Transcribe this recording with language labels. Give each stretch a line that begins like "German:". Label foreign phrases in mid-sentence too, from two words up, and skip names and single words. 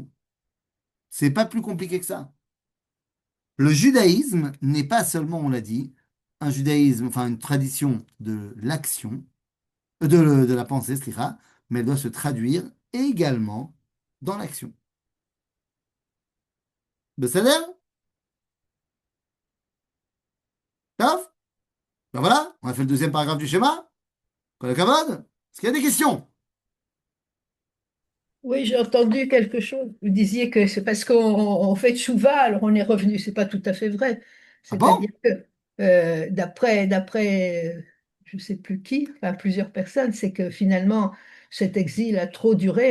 French: C'est pas plus compliqué que ça. Le judaïsme n'est pas seulement, on l'a dit, un judaïsme, enfin une tradition de l'action, de la pensée, mais elle doit se traduire également dans l'action.
Hebrew: בסדר? טוב?
French: Ben voilà, on a fait le deuxième paragraphe du schéma.
Hebrew: כל הכבוד.
French: Est-ce qu'il y a des questions? Oui, j'ai entendu quelque chose. Vous disiez que c'est parce qu'on fait tchouva, alors on est revenu. C'est pas tout à fait vrai. Ah C'est-à-dire bon? que je sais plus qui, enfin plusieurs personnes, c'est que finalement cet exil a trop duré.